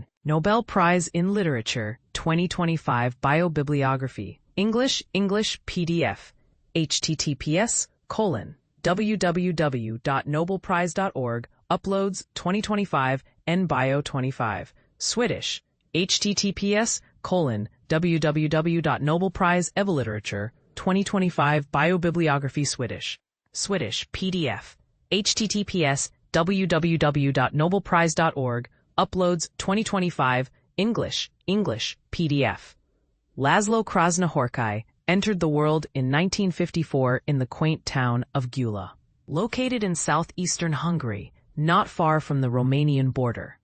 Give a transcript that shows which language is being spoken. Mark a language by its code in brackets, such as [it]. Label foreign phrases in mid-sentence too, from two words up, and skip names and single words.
[en] Nobel Prize in Literature 2025 Biobibliography English PDF https://www.nobelprize.org Uploads 2025 NBio 25 Swedish https://www.nobelprize.evoliterature 2025 Biobibliography Swedish PDF https://www.nobelprize.org Uploads 2025 English PDF. László Krasznahorkai entered the world in 1954 in the quaint town of Gyula, located in southeastern Hungary, not far from the Romanian border.